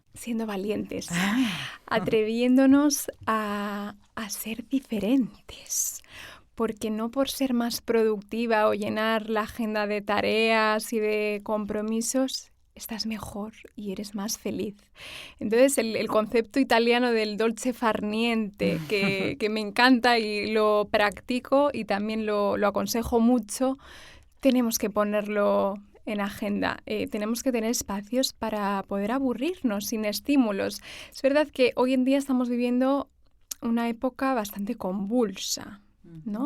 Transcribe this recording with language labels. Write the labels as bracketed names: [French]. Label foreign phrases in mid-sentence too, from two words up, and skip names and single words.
[Spanish] Siendo valientes, atreviéndonos a ser diferentes. Porque no por ser más productiva o llenar la agenda de tareas y de compromisos, estás mejor y eres más feliz. Entonces, el concepto italiano del [Italian] dolce far niente, [Spanish] que me encanta y lo practico y también lo aconsejo mucho, tenemos que ponerlo en agenda. Tenemos que tener espacios para poder aburrirnos sin estímulos. Es verdad que hoy en día estamos viviendo una época bastante convulsa, ¿no?